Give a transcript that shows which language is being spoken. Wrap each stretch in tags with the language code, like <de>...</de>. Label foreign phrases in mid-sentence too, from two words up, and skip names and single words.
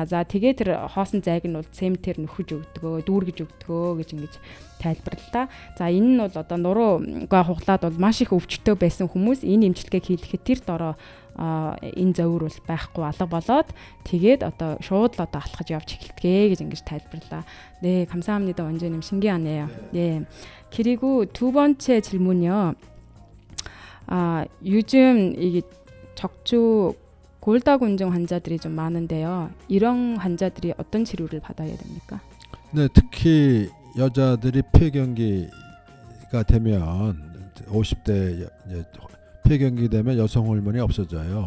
<mn>За тэгээ тэр хоосон зайг нь бол цементээр нөхөж өгдөгөө, дүүргэж өгдөгөө гэж ингэж тайлбарлаа. За энэ нь бол одоо нуруугаа хуглаад бол маш их өвчтөй байсан хүмүүс энэ эмчилгээг хийлгэхэд тэр дороо энэ зовир бол байхгүй алга болоод тэгээд одоо шууд л одоо алхаж явж эхэлтгээ гэж ингэж тайлбарлаа.</mn> <ko>네, 감사합니다. 원장님 신기하네요. 네. 그리고 두 번째 질문이요. 요즘 이게 적주 골다공증 환자들이 좀 많은데요. 이런 환자들이 어떤 치료를 받아야 됩니까? 네, 특히 여자들이 폐경기가 되면 50대 폐경기 되면 여성 호르몬이 없어져요.</ko>